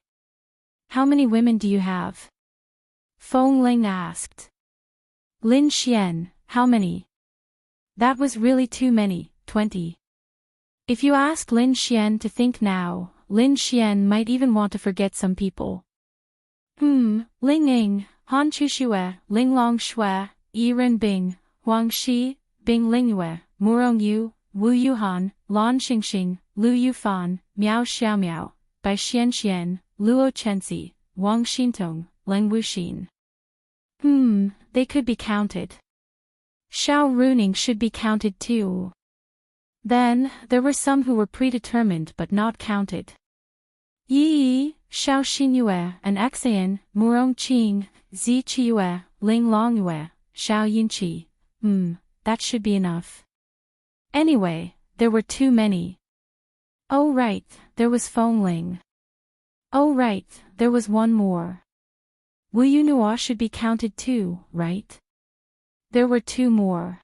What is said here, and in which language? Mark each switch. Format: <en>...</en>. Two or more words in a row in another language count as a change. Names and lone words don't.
<en>How many women do you have? Feng Ling asked. Lin Xian, how many? That was really too many, 20. If you ask Lin Xian to think now, Lin Xian might even want to forget some people. Ling Ying, Han Chuxue, Ling Long Shui, Yi Renbing, Huang Shi, Bing Lingyue, Murong Yu, Wu Yuhan, Lan Xingxing, Lu Yufan, Miao Xiaomiao, Bai Xianxian, Luo Chenxi, Wang Xintong, Leng Wuxin. They could be counted. Xiao Runing should be counted too. Then, there were some who were predetermined but not counted. Yi, Xiao Xinyue, and Xayan, Murong Qing, Zi Qiyue, Ling Longyue, Xiao Yinqi. That should be enough. Anyway, there were too many. Oh right, there was Feng Ling. Oh right, there was one more. Wu Yunhua should be counted too, right? There were two more.</en>